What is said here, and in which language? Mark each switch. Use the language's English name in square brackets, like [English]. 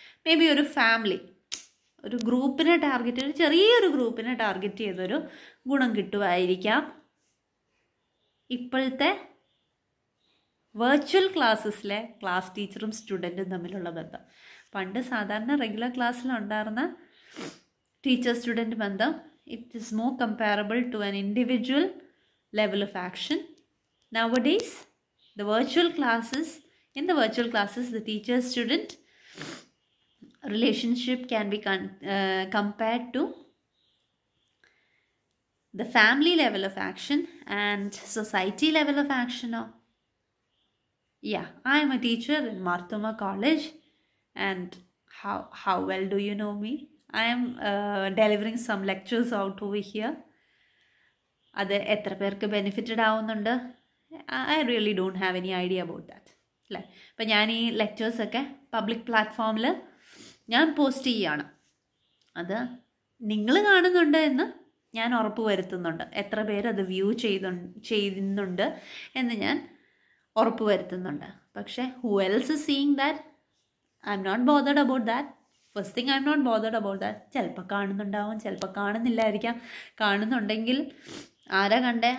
[Malayalam] May be ഒരു family, ഒരു ഗ്രൂപ്പിനെ ടാർഗറ്റ് ചെയ്ത്, ചെറിയൊരു ഗ്രൂപ്പിനെ ടാർഗറ്റ് ചെയ്തൊരു ഗുണം കിട്ടുമായിരിക്കാം ഇപ്പോഴത്തെ വെർച്വൽ ക്ലാസ്സസിലെ ക്ലാസ് ടീച്ചറും സ്റ്റുഡൻറ്റും തമ്മിലുള്ള ബന്ധം. പണ്ട് സാധാരണ റെഗുലർ ക്ലാസ്സിലുണ്ടായിരുന്ന ടീച്ചർ സ്റ്റുഡൻറ്റ് ബന്ധം, [English] It is more comparable to an individual level of action. Nowadays, in the virtual classes, the teacher-student relationship can be compared to the family level of action and society level of action. Yeah, I am a teacher in Marthoma College, and how well do you know me? I am delivering some lectures out over here. [Malayalam] അത് എത്ര പേർക്ക് benefited ആവുന്നുണ്ട്? [English] I really don't have any idea about that. [Malayalam] അല്ലേ, ഇപ്പം ഞാൻ ഈ ലെക്ചേഴ്സൊക്കെ public പ്ലാറ്റ്ഫോമിൽ ഞാൻ പോസ്റ്റ് ചെയ്യുകയാണ്. അത് നിങ്ങൾ കാണുന്നുണ്ട് എന്ന് ഞാൻ ഉറപ്പ് വരുത്തുന്നുണ്ട്. എത്ര പേര് അത് വ്യൂ ചെയ്യുന്നുണ്ട് എന്ന് ഞാൻ ഉറപ്പ് വരുത്തുന്നുണ്ട്. [English] പക്ഷേ who else is seeing that? I'm not bothered about that. First thing, I'm not bothered about that. [Malayalam] ചിലപ്പോൾ കാണുന്നുണ്ടാവും, ചിലപ്പോൾ കാണുന്നില്ലായിരിക്കാം. കാണുന്നുണ്ടെങ്കിൽ ആരാ കണ്ടേ?